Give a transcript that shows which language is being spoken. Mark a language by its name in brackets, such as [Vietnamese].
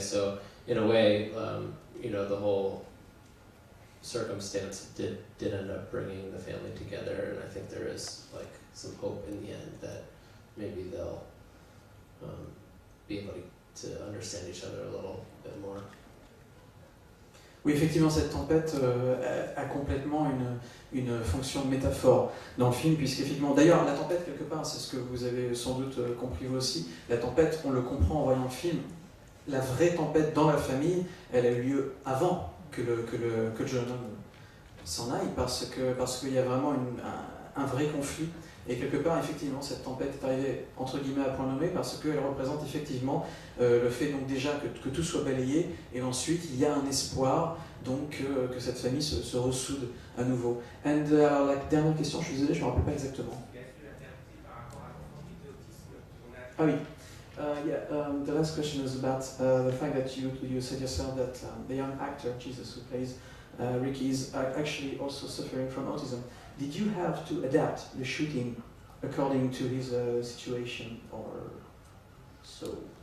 [English] So in a way, the whole circumstance did end up bringing the family together, and I think there is some hope in the end that maybe they'll be able to understand each other a little bit more. [French] Oui, effectivement, cette tempête a complètement une fonction de métaphore dans le film, puisqu'effectivement, d'ailleurs, la tempête, quelque part, c'est ce que vous avez sans doute compris vous aussi, la tempête, on le comprend en voyant le film, la vraie tempête dans la famille, elle a eu lieu avant que le jeune homme s'en aille, parce qu'il y a vraiment un vrai conflit. Et quelque part, effectivement, cette tempête est arrivée, entre guillemets, à point nommé, parce qu'elle représente effectivement le fait donc déjà que tout soit balayé, et ensuite il y a un espoir donc que cette famille se ressoude à nouveau. [English] And [French] la dernière question, je suis désolé, je ne me rappelle pas exactement. Ah oui. [English] The last question is about the fact that you said yourself that the young actor, Jesus, who plays Ricky, is actually also suffering from autism. Did you have to adapt the shooting according to his situation, or so?